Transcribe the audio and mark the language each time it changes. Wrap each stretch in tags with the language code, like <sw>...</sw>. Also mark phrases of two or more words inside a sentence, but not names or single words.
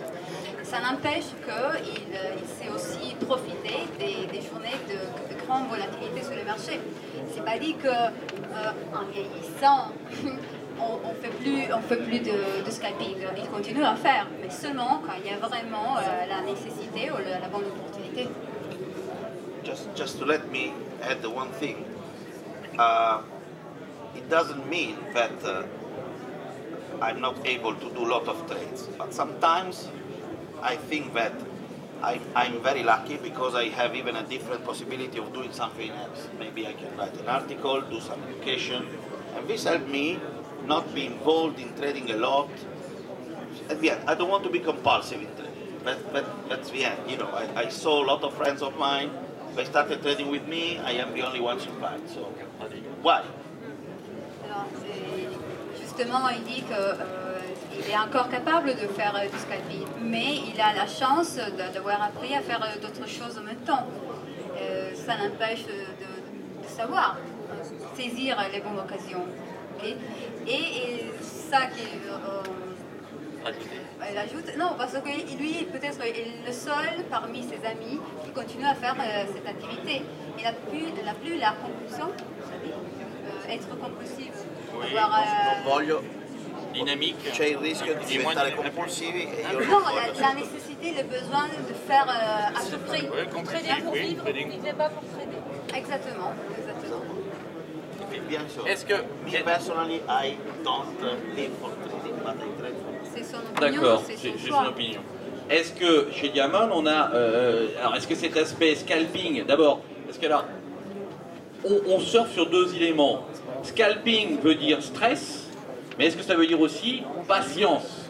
<fr>Ça n'empêche qu'il sait aussi profiter des journées de grande volatilité sur le marché. C'est pas dit qu'en vieillissant, on fait plus de scalping. Il continue à faire, mais seulement quand il y a vraiment la nécessité ou la bonne opportunité.</fr> <en>Just to let me add one thing. It doesn't mean that I'm not able to do a lot of trades, but sometimes I think that I'm very lucky because I have even a different possibility of doing something else. Maybe I can write an article, do some education, and this helped me not be involved in trading a lot. At the end, I don't want to be compulsive in trading. That's the end. You know, I saw a lot of friends of mine. They started trading with me. I am the only one survived. So why?</en> <fr>Alors, justement, il dit qu'il est encore capable de faire du scalping, mais il a la chance d'avoir appris à faire d'autres choses en même temps. Ça n'empêche de savoir saisir les bonnes occasions. Okay? Et ça qu'il ajoute, non, parce que lui, peut-être, est le seul parmi ses amis qui continue à faire cette activité. Il n'a plus la compulsion, vous savez, être compulsive. Oui, non</fr> <it>voglio dinamique. C'è il rischio di diventare compulsivi e io</it> <fr>non, la nécessité, le besoin de faire à tout prix. Oui, compulsif, oui, trading. Il ne fait pas pour trader. Exactement. bien sûr. Est-ce que...</fr> <en>Me personally, I don't live for trading, but I trade for.</en> <fr>C'est son opinion. D'accord, c'est c'est son choix. son opinion. Est-ce que chez Diamond, on a... alors, est-ce que cet aspect scalping, d'abord, parce que là, on surfe sur deux éléments. Scalping veut dire stress, mais est-ce que ça veut dire aussi patience?</fr>